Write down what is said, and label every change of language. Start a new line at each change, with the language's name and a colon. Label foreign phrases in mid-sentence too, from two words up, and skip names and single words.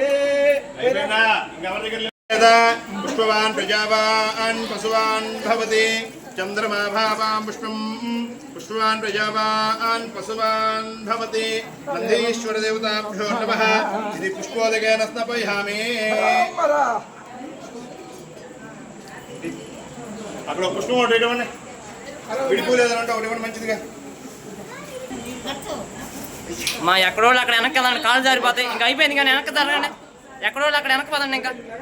Sanskrit: पुष्पवान् प्रजावान् पशुवान् भवति चंद्रमा भावां पुष्पं पुष्पवान् प्रजावान् पशुवान् भवति नंदीश्वर देवताभ्यो नमः इति पुष्पोदकेन स्नापयामि
Telugu: అక్కడ పుష్పం ఒకటి ఇవ్వండి విడిపోలేదంటే ఒకటి ఇవ్వండి మంచిదిగా మా ఎక్కడో అక్కడ వెనక్కి కదండి కాళ్ళు జారిపోతాయి ఇంకా అయిపోయింది కానీ వెనక్కి జరగండి ఎక్కడో అక్కడ వెనక్కి పదండి ఇంకా